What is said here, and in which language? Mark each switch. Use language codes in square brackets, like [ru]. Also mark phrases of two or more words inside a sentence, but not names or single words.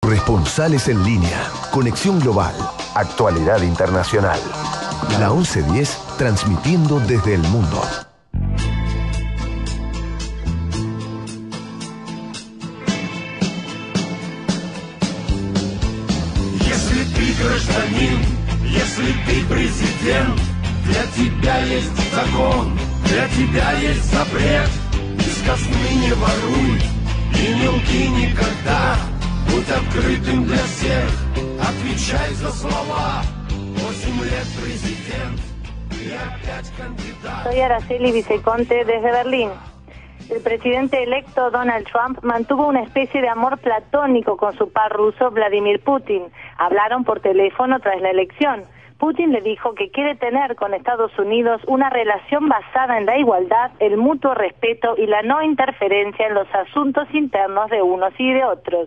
[es] Corresponsales en línea, conexión global, actualidad internacional. La 1110 transmitiendo desde el mundo. [ru] Если ты гражданин, если ты президент, для тебя есть закон, для тебя есть запрет. Из казны не воруй и не лги никогда. Будь открытым для всех, отвечай за слова. 8 лет президент, и опять кандидат. [es] Soy Araceli Viceconte desde Berlín. El presidente electo Donald Trump mantuvo una especie de amor platónico con su par ruso Vladimir Putin. Hablaron por teléfono tras la elección. Putin le dijo que quiere tener con Estados Unidos una relación basada en la igualdad, el mutuo respeto y la no interferencia en los asuntos internos de unos y de otros.